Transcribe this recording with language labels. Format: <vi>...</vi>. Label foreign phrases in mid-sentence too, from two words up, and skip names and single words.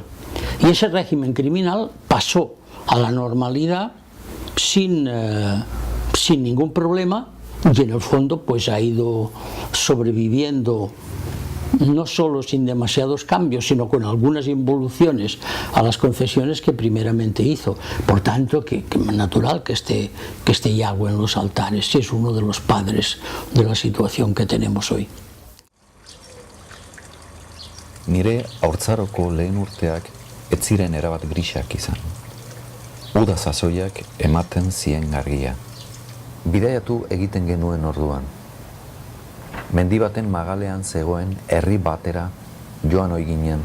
<es>Y ese régimen criminal pasó a la normalidad sin ningún problema, y en el fondo pues ha ido sobreviviendo no solo sin demasiados cambios, sino con algunas involuciones a las concesiones que primeramente hizo. Por tanto, que natural que esté Yagüe en los altares, si es uno de los padres de la situación que tenemos hoy.</es> <eu>Nire haurtzaroko lehen urteak ez ziren erabat grisak izan. Uda sasoiak ematen zien argia. Bidaiatu egiten genuen orduan. Mendi baten magalean zegoen herri batera joan ohi ginen.</eu>